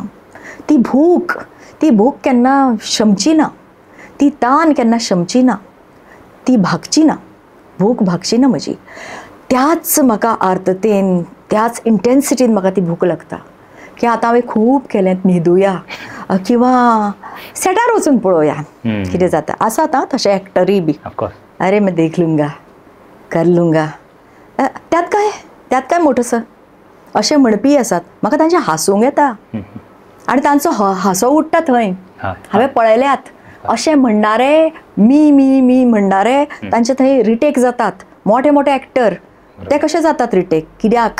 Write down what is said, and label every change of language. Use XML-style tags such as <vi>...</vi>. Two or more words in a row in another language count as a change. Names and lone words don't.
<kok>ती भूक केन्ना शमची ना, ती तान केन्ना शमची ना, ती भागची ना, भूक भागची ना म्हजी. त्याच म्हाका आर्थतेन, त्याच इंटेन्सिटीन म्हाका ती भूक लागता, की आतां हांवें खूब केलें, न्हिदुया किंवा सेटार वचून पळोवया कितें जाता. आसात तशें एक्टरूय बी,</kok> <hi>अरे मैं देख लूंगा, कर लूंगा,</hi> <kok>त्यात काय मोठंसं अशें म्हणपी आसात. म्हाका तांचें हांसूंक येता, आनी तांचो हांसो उठटा थंय, हांवें पळयल्यात. अशें म्हणणारे मी म्हणणारे तांचे थंय रिटेक जातात. मोठे मोठे एक्टर ते कशे जातात रिटेक? कित्याक?</kok>